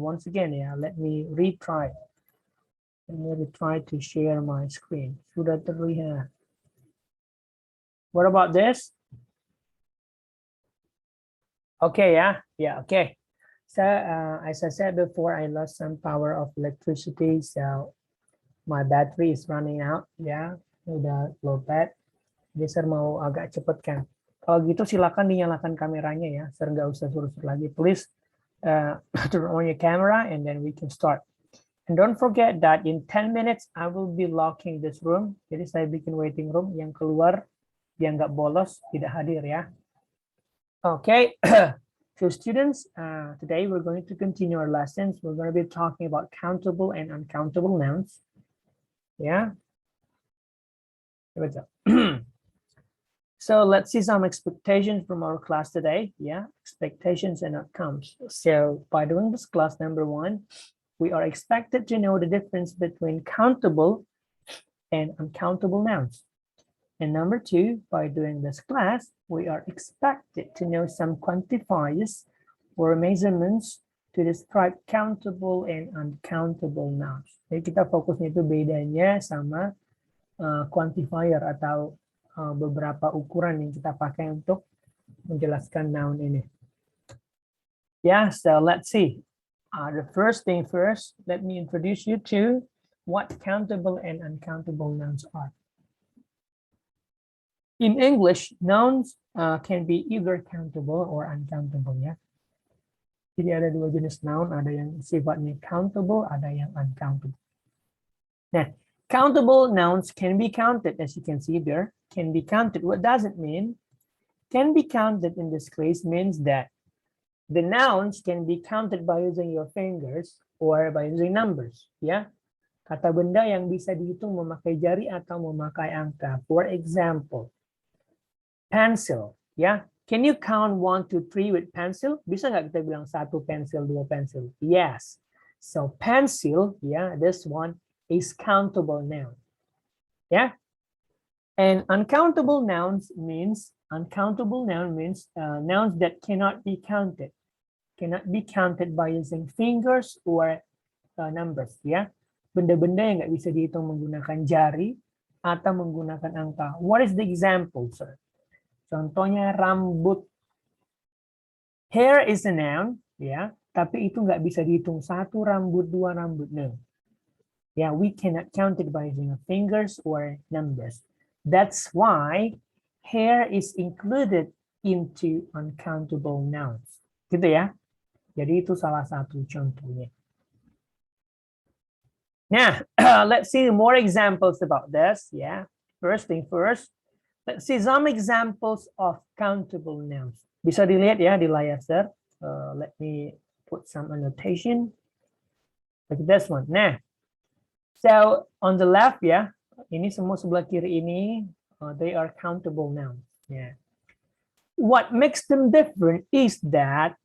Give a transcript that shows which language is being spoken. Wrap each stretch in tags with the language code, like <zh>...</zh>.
<en>Once again ya, let me retry. Let me retry to share my screen.</en> <id>Sudah terlihat.</id> <en>What about this? Okay, yeah, okay. So as I said before, I lost some power of electricity, so my battery is running out.</en> <id>Ya, udah low bat. Jadi saya mau agak cepet kan. Kalau gitu silakan dinyalakan kameranya ya. Saya nggak usah suruh-suruh lagi.</id> <en>Please turn on your camera and then we can start. And don't forget that in 10 minutes I will be locking this room.</en> <id>Jadi saya bikin waiting room, yang keluar yang nggak bolos tidak hadir ya. Okay.</id> <en>So students, today we're going to continue our lessons. We're going to be talking about countable and uncountable nouns. Yeah. So let's see some expectations from our class today. Yeah, expectations and outcomes. So by doing this class number 1, we are expected to know the difference between countable and uncountable nouns. And number 2, by doing this class, we are expected to know some quantifiers or measurements to describe countable and uncountable nouns.</en> <id>Jadi kita fokusnya itu bedanya sama quantifier atau beberapa ukuran yang kita pakai untuk menjelaskan noun ini.</id> <en>Yeah, so let's see. The first thing first, let me introduce you to what countable and uncountable nouns are. In English, nouns can be either countable or uncountable ya.</en> <id>Jadi ada dua jenis noun, ada yang sifatnya countable, ada yang uncountable.</id> <en>Nah, countable nouns can be counted, as you can see there, can be counted. What does it mean? Can be counted in this case means that the nouns can be counted by using your fingers or by using numbers.</en> <id>Ya, kata benda yang bisa dihitung memakai jari atau memakai angka.</id> <en>For example, pencil, ya. Can you count 1, 2, 3 with pencil?</en> <id>Bisa nggak kita bilang 1 pensil, 2 pensil?</id> <en>Yes. So pencil, yeah, this one is countable noun. Yeah. And uncountable nouns means nouns that cannot be counted. Cannot be counted by using fingers or numbers, ya.</en> <id>Benda-benda yang nggak bisa dihitung menggunakan jari atau menggunakan angka.</id> <en>What is the example, sir?</en> <id>Contohnya rambut.</id> <en>Hair is a noun,</en> <id>ya, tapi itu nggak bisa dihitung 1 rambut, 2 rambut, no.</id> <en>Yeah, we cannot count it by using fingers or numbers. That's why hair is included into uncountable nouns.</en> <id>Gitu ya. Jadi itu salah satu contohnya.</id> <en>Now, let's see more examples about this. Yeah. First thing first, let's see some examples of countable nouns.</en> <id>Bisa dilihat ya di layar,</id> <en>sir. Let me put some annotation. Like this one. Nah, so on the left ya,</en> <id>ini semua sebelah kiri ini,</id> <en>they are countable nouns. Yeah. What makes them different is that</en>